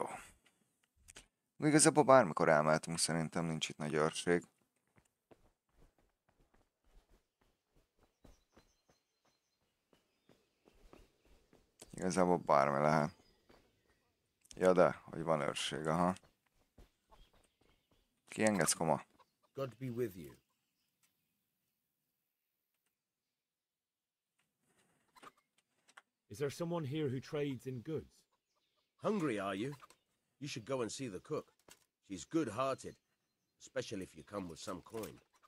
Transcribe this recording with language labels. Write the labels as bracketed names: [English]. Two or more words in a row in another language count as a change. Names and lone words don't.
[Hungarian] Igazából bármikor elmehetünk, szerintem nincs itt nagy őrség. Igazából bármi lehet. Ja de, hogy van őrség, aha. Kiengedsz, koma? [English] God be with you. Is there someone here who trades in goods? Hungry, are you? You should go and see the cook. She's good-hearted, especially if you come with some coin.